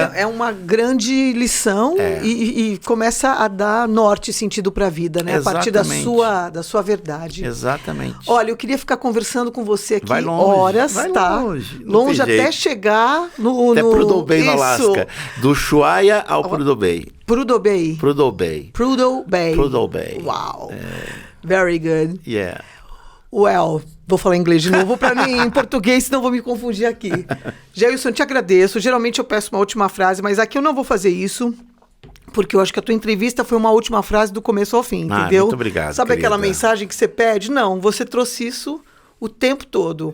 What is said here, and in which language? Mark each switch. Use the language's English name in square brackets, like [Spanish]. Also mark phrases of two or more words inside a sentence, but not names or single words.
[Portuguese] É uma grande lição e começa a dar norte e sentido para a vida, né? Exatamente. A partir da sua verdade. Exatamente. Olha, eu queria ficar conversando com você aqui vai longe, horas, vai tá? Longe, longe até chegar no... Até Prudhoe Bay, no Isso. Alasca. Do Ushuaia ao Prudhoe Bay. Prudhoe Bay. Prudhoe Bay. Prudhoe Bay. Prudhoe Bay. Uau. [English] Very good. Yeah. Well, [Portuguese] vou falar inglês de novo para mim em português, senão vou me confundir aqui. Jailson, te agradeço. Geralmente eu peço uma última frase, mas aqui eu não vou fazer isso, porque eu acho que a tua entrevista foi uma última frase do começo ao fim, entendeu? Muito obrigado, Sabe querida. aquela mensagem que você pede? Não, você trouxe isso o tempo todo.